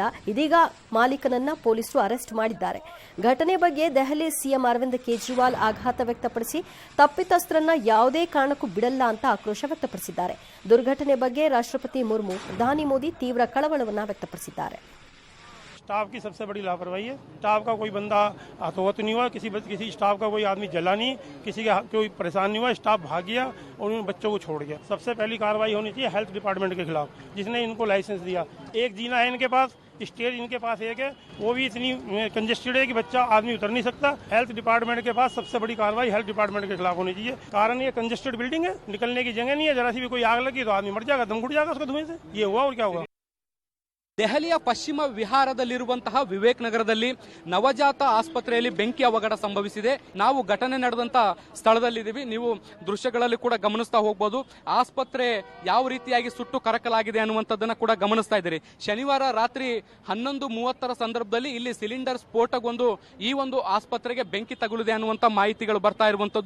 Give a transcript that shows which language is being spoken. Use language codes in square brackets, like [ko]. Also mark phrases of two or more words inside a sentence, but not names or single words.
[kn] ಇದೀಗ ಮಾಲೀಕನನ್ನ ಪೊಲೀಸರು ಅರೆಸ್ಟ್ ಮಾಡಿದ್ದಾರೆ. ಘಟನೆ ಬಗ್ಗೆ ದೆಹಲಿ ಸಿಎಂ ಅರವಿಂದ್ ಕೇಜ್ರಿವಾಲ್ ಆಘಾತ ವ್ಯಕ್ತಪಡಿಸಿ ತಪ್ಪಿತಸ್ಥರನ್ನ ಯಾವುದೇ ಕಾರಣಕ್ಕೂ ಬಿಡಲ್ಲ ಅಂತ ಆಕ್ರೋಶ ವ್ಯಕ್ತಪಡಿಸಿದ್ದಾರೆ. ದುರ್ಘಟನೆ ಬಗ್ಗೆ ರಾಷ್ಟ್ರಪತಿ ಮುರ್ಮು, ಪ್ರಧಾನಿ ಮೋದಿ ತೀವ್ರ ಕಳವಳವನ್ನು ವ್ಯಕ್ತಪಡಿಸಿದ್ದಾರೆ. [hi] स्टाफ की सबसे बड़ी लापरवाही है. स्टाफ का कोई बंदा हतोहत नहीं हुआ, किसी स्टाफ का कोई आदमी जला नहीं, किसी का कोई परेशान नहीं हुआ. स्टाफ भाग गया और उन बच्चों को छोड़ गया. सबसे पहली कार्रवाई होनी चाहिए हेल्थ डिपार्टमेंट के खिलाफ, जिसने इनको लाइसेंस दिया. एक जीना है इनके पास, स्टेज इनके पास एक है, वो भी इतनी कंजेस्टेड है कि बच्चा आदमी उतर नहीं सकता. हेल्थ डिपार्टमेंट के पास सबसे बड़ी कार्रवाई हेल्थ डिपार्टमेंट के खिलाफ होनी चाहिए. कारण ये कंजेस्टेड बिल्डिंग है, निकलने की जगह नहीं है. जरा सी भी कोई आग लगी तो आदमी मर जाएगा, दम घुट जाएगा उसको धुएं से. ये हुआ और क्या हुआ. [kn] ದೆಹಲಿಯ ಪಶ್ಚಿಮ ವಿಹಾರದಲ್ಲಿರುವಂತಹ ವಿವೇಕ್ ನಗರದಲ್ಲಿ ನವಜಾತ ಆಸ್ಪತ್ರೆಯಲ್ಲಿ ಬೆಂಕಿ ಅವಘಡ ಸಂಭವಿಸಿದೆ. ನಾವು ಘಟನೆ ನಡೆದಂತ ಸ್ಥಳದಲ್ಲಿದ್ದೀವಿ. ನೀವು ದೃಶ್ಯಗಳಲ್ಲಿ ಕೂಡ ಗಮನಿಸ್ತಾ ಹೋಗಬಹುದು. ಆಸ್ಪತ್ರೆ ಯಾವ ರೀತಿಯಾಗಿ ಸುಟ್ಟು ಕರಕಲಾಗಿದೆ ಅನ್ನುವಂಥದ್ದನ್ನ ಕೂಡ ಗಮನಿಸ್ತಾ ಇದ್ದೀರಿ. ಶನಿವಾರ ರಾತ್ರಿ 11:30 ಸಂದರ್ಭದಲ್ಲಿ ಇಲ್ಲಿ ಸಿಲಿಂಡರ್ ಸ್ಫೋಟಗೊಂಡು ಈ ಒಂದು ಆಸ್ಪತ್ರೆಗೆ ಬೆಂಕಿ ತಗುಲಿದೆ ಅನ್ನುವಂತ ಮಾಹಿತಿಗಳು ಬರ್ತಾ ಇರುವಂತದ್ದು.